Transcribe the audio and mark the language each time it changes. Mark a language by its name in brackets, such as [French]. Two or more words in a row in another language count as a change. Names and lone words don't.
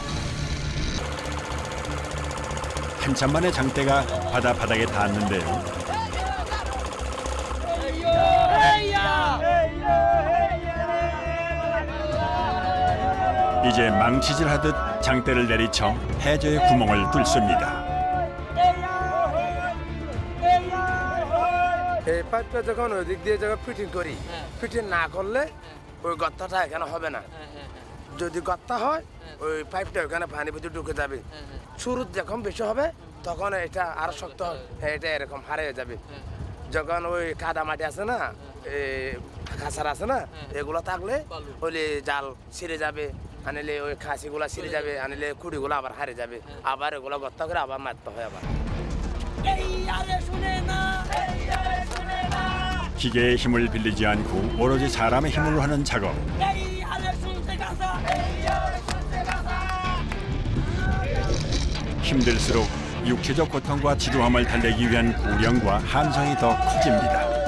[Korean] 한참 만에 장대가 바다 바닥에 닿았는데요. 이제 망치질하듯 장대를 내리쳐 해저의 구멍을 뚫습니다. [Bangla] এই পাইপটা যখন ওই দিক দিয়ে যখন ফিটিং করি, ফিটিং না করলে ওই গর্তটা এখানে হবে না। যদি গর্ত হয় ওই পাইপটা ওখানে পানি ভিতরে ঢুকে যাবে। শুরু যখন বেশি হবে তখন এটা আরো শক্ত হবে, এটা এরকম হারিয়ে যাবে। যখন ওই কাদা মাটি আছে না, খাসার আছে না, এগুলো থাকলে ওই জাল ছিঁড়ে যাবে, আনিলে ওই খাসিগুলা ছিঁড়ে যাবে, আনিলে কুড়িগুলো আবার হারিয়ে যাবে, আবার এগুলো গর্ত করে আবার মারতে হয় আবার। [Korean] 기계의 힘을 빌리지 않고 오로지 사람의 힘으로 하는 작업. 힘들수록 육체적 고통과 지루함을 달래기 위한 구령과 함성이 더 커집니다.